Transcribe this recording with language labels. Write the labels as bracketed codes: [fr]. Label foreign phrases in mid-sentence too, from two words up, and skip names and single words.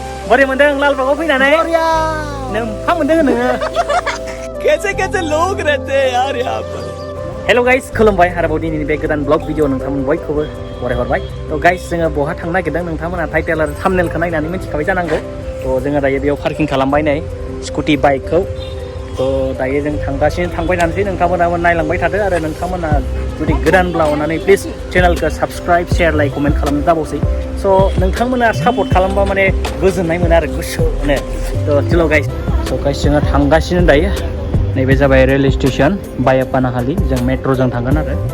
[brx] बोरै मोनदों लालबागाव फैनानै नोंफा मोनदों नोङो [hi] कैसे लोग रहते हैं यार यहाँ पर [en] hello guys [brx] खुलुमबाय आरोबाव दिनैनि बे गोदान ब्लग भिडिअ नोंथांमोन बयखौबो बरायहरबाय थ' गाइस जोङो बहा थांनो नागिरदों नोंथांमोना टाइटेल आरो थाम्बनेलखौ नायनानै मिथिखाबाय जानांगौ थ' जोङो दायो बेयाव पार्किं खालामबाय नै स्कुटि बाइकखौ थ' दायो जों थांबाय थानोसै नोंथांमोनाबो नायलांबाय थादो आरो नोंथांमोना जुदि गोदानब्ला अननानै प्लिज चेनेलखौ [en] subscribe share like comment [brx] खालामनो दाबावसै स' नोंथांमोना सापर्ट खालामबा माने गोजोननाय मोनो आरो गोसोनो थ' चल' गाइस स' गाइस जोङो थांगासिनो दायो नैबे जाबाय [en] railway station [brx] बायापानाहालि जों मेट्र'जों थांगोन आरो